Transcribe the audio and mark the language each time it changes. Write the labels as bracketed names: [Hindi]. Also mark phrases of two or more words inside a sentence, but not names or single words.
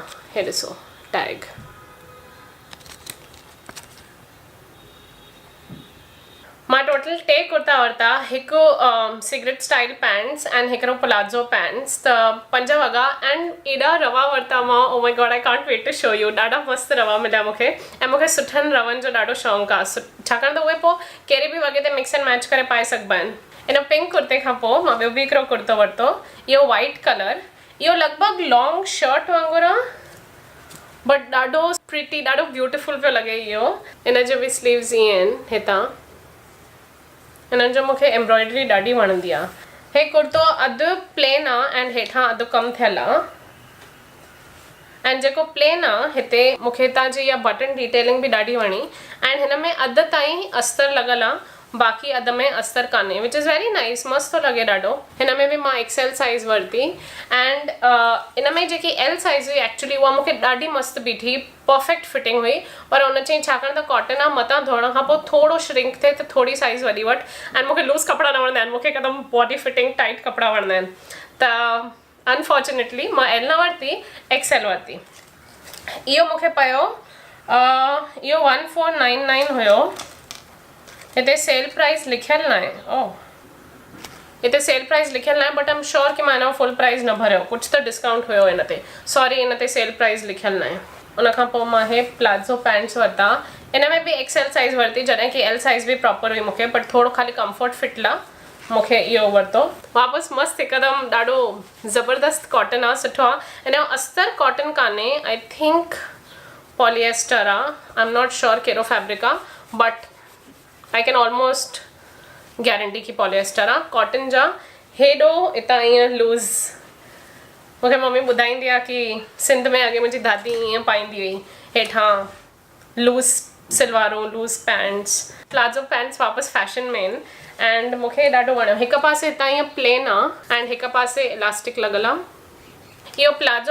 [Sindhi] हे ॾिसो टैग. मां टोटल 2 कुर्ता वरिता. हिकु [English] cigarette style pants [Sindhi] एंड हिकिड़ो [English] palazzo pants. [Sindhi] त 5 वॻा एंड एॾा रवा वरिता मां. [English] Oh my God, I can't wait to show you. [Sindhi] ॾाढा मस्तु रवा मिलिया मूंखे ऐं मूंखे सुठनि रवनि जो ॾाढो शौक़ु आहे छाकाणि त उहे पोइ कहिड़े बि वॻे ते [English] mix and match [Sindhi] करे पाए सघिबा आहिनि. इन पिंक कुर्ते खां पोइ मां ॿियो बि हिकिड़ो कुर्तो वरितो. इहो वाइट कलर. इहो लॻभॻि [English] long shirt [Sindhi] वांगुरु आहे बट ॾाढो प्रिटी, ॾाढो ब्यूटिफुल पियो लॻे इहो. इन जो बि स्लीव्स ईअं आहिनि हितां. हिननि जो मूंखे एम्ब्रॉयडरी ॾाढी वणंदी आहे. हे कुर्तो अधु प्लेन आहे एंड हेठां अधु कमु थियल आहे. एंड जेको प्लेन आहे हिते मूंखे हितां जी इहा [English] button detailing [Sindhi] बि ॾाढी वणी एंड हिन में अधु ताईं अस्तर लॻल आहे, बाक़ी अधु में अस्तर कान्हे [English] which is very nice. [Sindhi] मस्तु थो लॻे ॾाढो. हिन में बि मां XL साइज़ वरिती एंड इन में जेकी L साइज़ हुई एक्चुअली उहा मूंखे ॾाढी मस्तु बीठी. [English] perfect fitting [Sindhi] हुई. पर उन चई छाकाणि त कॉटन आहे मथां धोइण खां पोइ थोरो श्रिंक थिए त थोरी साइज़ वॾी वठि. एंड मूंखे लूज़ कपिड़ा न वणंदा आहिनि. मूंखे हिकदमि [English] body fitting tight [Sindhi] कपिड़ा वणंदा आहिनि. त अनफॉर्चुनेटली मां L न वरिती, XL वरिती. इहो मूंखे पियो इहो 1499 हुयो. हिते [English] sale price [Sindhi] लिखियल न आहे. हिते [English] sale price [Sindhi] लिखियल न आहे [English] but I am sure [Sindhi] कि मां हिन जो [English] full price [Sindhi] न भरियो. कुझु त डिस्काउंट हुयो हिन ते. सॉरी, हिन ते [English] sale price [Sindhi] लिखियल न आहे. उन खां पोइ मां हे [English] palazzo pants [Sindhi] वरिता. इन में बि XL साइज़ वरिती जॾहिं कि L साइज़ बि प्रॉपर हुई मूंखे बट थोरो ख़ाली [English] comfort fit [Sindhi] लाइ. मूंखे इहो वरितो वापसि मस्तु हिकदमि ॾाढो ज़बरदस्त कॉटन आहे सुठो आहे हिन जो अस्तर कॉटन कान्हे [English] I think polyester [Sindhi] आहे [English] I am not sure [Sindhi] कहिड़ो फैब्रिक आहे [English] but I can almost guarantee [Sindhi] की पॉलिएस्टर आहे कॉटन जा हेॾो हितां ईअं लूज़ मूंखे मम्मी ॿुधाईंदी आहे की सिंध में अॻे मुंहिंजी दादी ईअं पाईंदी हुई हेठां लूज़ सलवारूं [English] loose pants palazzo pants [Sindhi] वापसि फैशन में आहिनि एंड मूंखे ॾाढो वणियो हिकु पासे हितां ईअं प्लेन आहे एंड हिकु पासे इलास्टिक लॻल आहे इहो प्लाज़ो